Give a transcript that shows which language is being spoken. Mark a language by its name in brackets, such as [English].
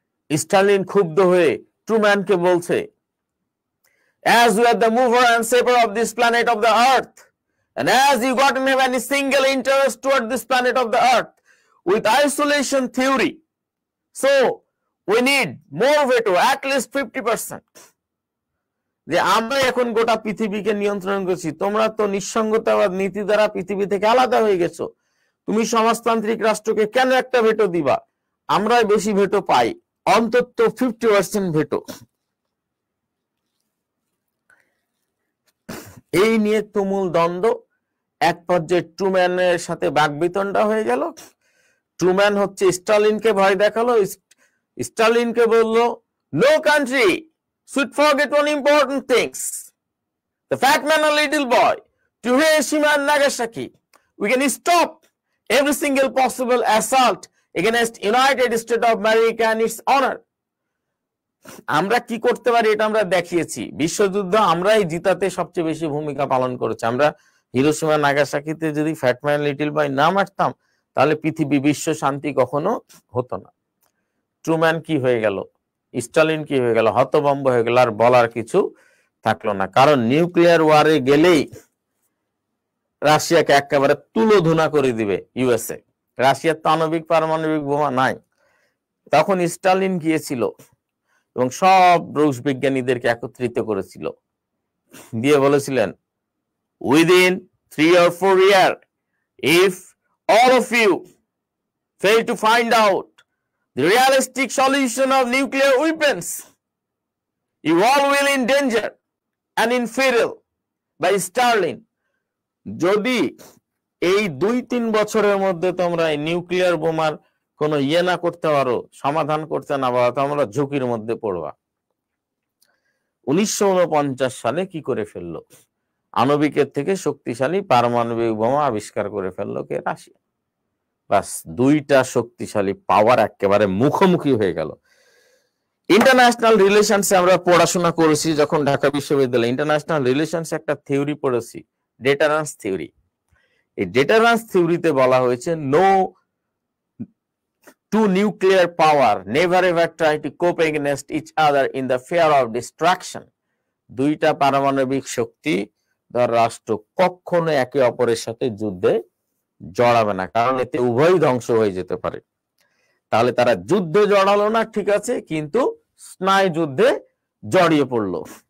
[Bangla] স্টার্লিন ক্ষুব্ধ হয়ে ট্রুম্যানকে বলছে, [English] as you are the mover and shaper of this planet of the earth, and as you don't have any single interest toward this planet of the earth with isolation theory, so we need more veto, at least 50%. [Bangla] যে আমরা এখন গোটা পৃথিবীকে নিয়ন্ত্রণ করছি, তোমরা তো নিঃসঙ্গতাবাদ নীতি দ্বারা পৃথিবী থেকে আলাদা হয়ে গেছো, তুমি সমাজতান্ত্রিক রাষ্ট্রকে কেন একটা ভেটো দিবা? আমরাই বেশি ভেটো পাই, অন্তত 50% ভেটো। এই নিয়ে তুমুল দ্বন্দ্ব। এক পর্যায়ে ট্রুম্যানের সাথে বাকবিতণ্ডা হয়ে গেল। ট্রুম্যান হচ্ছে স্টালিনকে ভয় দেখালো। স্টালিনকে বললো, [English] No country should forget one important things. The fat man and little boy, to Hiroshima and Nagasaki. We can stop every single possible assault against United States of America and its honor. [Bangla] আমরা কি করতে পারি এটা আমরা দেখিয়েছি। বিশ্বযুদ্ধ আমরাই জিতাতে সবচেয়ে বেশি ভূমিকা পালন করেছি। আমরা হিরোশিমা নাগাসাকিতে যদি ফ্যাটম্যান লিটল বয় না মারতাম তাহলে পৃথিবী বিশ্ব শান্তি কখনো হতো না। ট্রুম্যান কি হয়ে গেল, স্টালিন কি হয়ে গেল, হতভম্ব হয়ে গেল, আর বলার কিছু থাকলো না। কারণ নিউক্লিয়ার ওয়ারে গেলেই রাশিয়াকে একেবারে তুলোধুনা করে দিবে ইউএসএ। রাশিয়ার তো আণবিক পারমাণবিক বোমা নাই। তখন স্টালিন গিয়েছিল এবং সব রুশ বিজ্ঞানীদেরকে একত্রিত করেছিল, দিয়ে বলেছিলেন, [English] within 3 or 4 years if all of you fail to find out the realistic solution of nuclear weapons, you all will in danger and in peril. by Stalin, [Bangla] যদি এই 2-3 বছরের মধ্যে তোমরা নিউক্লিয়ার বোমার কোন ইয়ে না করতে পারো, সমাধান করতে না পারো, তোমরা ঝুঁকির মধ্যে পড়বা। 1949 সালে কি করে ফেললো? আণবিকের থেকে শক্তিশালী পারমাণবিক বোমা আবিষ্কার করে ফেললো কে? রাশিয়া। বাস, দুইটা শক্তিশালী পাওয়ার একেবারে মুখোমুখি হয়ে গেল। ইন্টারন্যাশনাল রিলেশনসে আমরা পড়াশোনা করেছি যখন ঢাকা বিশ্ববিদ্যালয়ে। ইন্টারন্যাশনাল রিলেশনসে একটা থিওরি পড়েছি, ডেটারেন্স থিওরি। এই ডেটারেন্স থিওরিতে বলা হয়েছে, [English] No two nuclear power never ever try to cope against each other in the fear of destruction. [Bangla] দুইটা পারমাণবিক শক্তি রাষ্ট্র কখনো একে অপরের সাথে যুদ্ধে জড়াবে না, কারণ এতে উভয় ধ্বংস হয়ে যেতে পারে। তাহলে তারা যুদ্ধে জড়ালো না, ঠিক আছে, কিন্তু স্নায়ু যুদ্ধে জড়িয়ে পড়লো।